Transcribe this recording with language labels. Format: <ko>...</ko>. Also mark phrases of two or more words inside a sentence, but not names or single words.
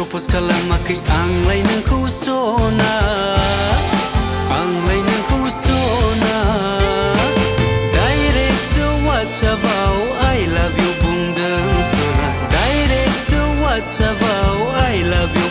<brx>खालामाखै आंलाय नोंखौ सना आंलाय नोंखौ सना डाइरेक्टसो वाट्सएपआव</brx> <en>I love you</en> <brx>बुंदों सना डाइरेक्टसो वाट्सएपआव</brx> <en>I love you</en>